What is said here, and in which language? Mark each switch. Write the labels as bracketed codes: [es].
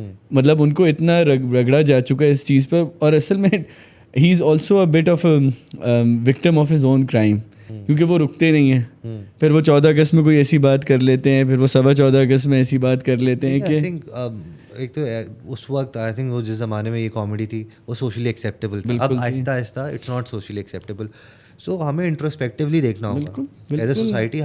[ur] مطلب ان کو اتنا رگڑا جا چکا ہے اس چیز پر. اور اصل میں [en] he is also a bit of a victim of his own crime, [ur] کیونکہ وہ رکتے نہیں ہیں. پھر وہ 14 اگست میں کوئی ایسی بات کر لیتے ہیں, پھر وہ 14.15 اگست میں ایسی بات کر لیتے ہیں کہ ایک تو اس وقت [en] I think [ur] وہ جس زمانے میں یہ کامیڈی تھی وہ سوشلی ایکسیپٹیبل تھا. اب آہستہ آہستہ [en] It's not socially acceptable. [ur] سو ہمیں انٹروسپیکٹیولی دیکھنا ہوگا [en] As a society.